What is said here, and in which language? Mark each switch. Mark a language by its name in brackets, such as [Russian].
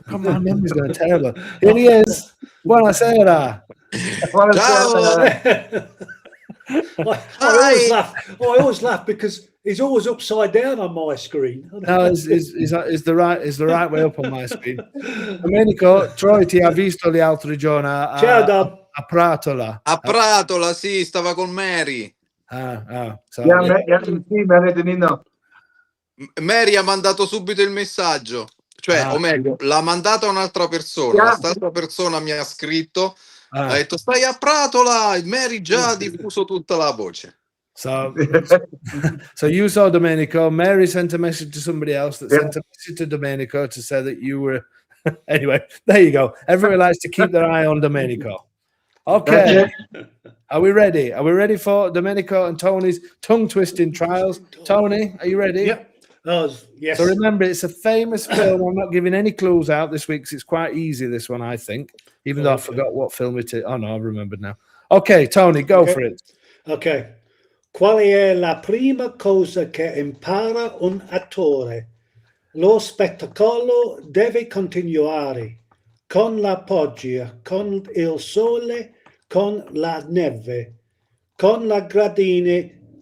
[English] Come on, memory's going terrible. Here he is. Buonasera. [Italian] Ciao. [English] I always laugh because he's always upside down on my screen. No, it's the right way up on my screen. [Italian] Domenico, Troy ti ha visto gli altri giorni Ciao, Dom. a Pratola. A Pratola, sì, stava con Mary. [English] So, [Italian] Yeah, sì, Mary Denino. Mary ha mandato subito il messaggio, cioè, o meglio, l'ha mandato a un'altra persona. [English] Yeah. [Italian] La stessa persona mi ha scritto, ha ah, detto, stai a Pratola, Mary già ha diffuso tutta la voce. [English] so you saw Domenico. Mary sent a message to somebody else that sent a message to Domenico to say that you were. Anyway, there you go. Everyone likes to keep their eye on Domenico. Okay. Are we ready? Are we ready for Domenico and Tony's tongue twisting trials? Tony, are you ready? Yep. Oh, yes. So remember, it's a famous film. I'm not giving any clues out this week because it's quite easy, this one, I think, even though I forgot what film it is. Oh, no, I've remembered now. Okay, Tony, go Okay. for it. Ok. [Italian] Qual è la prima cosa che impara un attore? Lo spettacolo deve continuare con la pioggia, con il sole, con la neve, con la gradine.